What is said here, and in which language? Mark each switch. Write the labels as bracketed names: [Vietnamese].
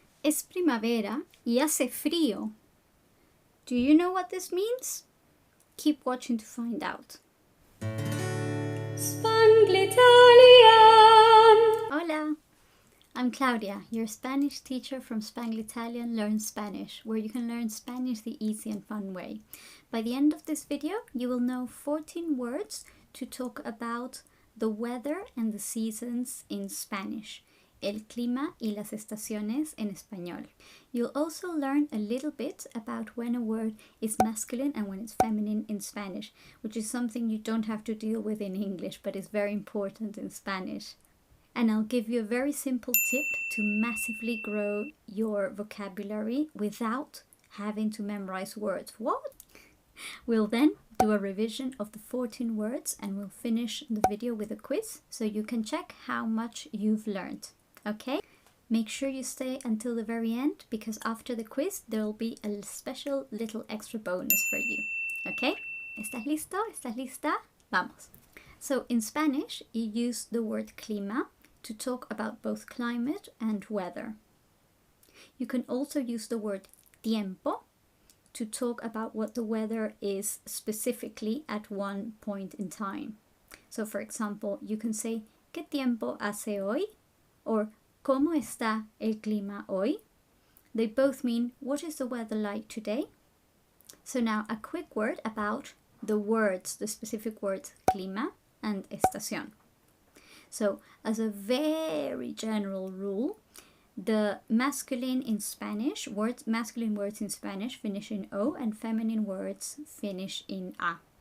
[Spanish] Es primavera y hace frío. [English] Do you know what this means? Keep watching to find out. Spanglitalian! [Spanish] Hola! [English] I'm Claudia, your Spanish teacher from Spanglitalian Learn Spanish, where you can learn Spanish the easy and fun way. By the end of this video, you will know 14 words to talk about the weather and the seasons in Spanish. [Spanish] El clima y las estaciones en español. [English] You'll also learn a little bit about when a word is masculine and when it's feminine in Spanish, which is something you don't have to deal with in English, but is very important in Spanish. And I'll give you a very simple tip to massively grow your vocabulary without having to memorize words. What? We'll then do a revision of the 14 words and we'll finish the video with a quiz so you can check how much you've learned. Okay? Make sure you stay until the very end because after the quiz there will be a special little extra bonus for you. Okay? [Spanish] ¿Estás listo? ¿Estás lista? Vamos. [English] So in Spanish you use the word clima to talk about both climate and weather. You can also use the word tiempo to talk about what the weather is specifically at one point in time. So for example, you can say [Spanish] ¿Qué tiempo hace hoy? Or ¿Cómo está el clima hoy? [English] They both mean what is the weather like today? So now a quick word about the words, the specific words clima and estación. So as a very general rule, the masculine in Spanish, masculine words in Spanish finish in O and feminine words finish in A.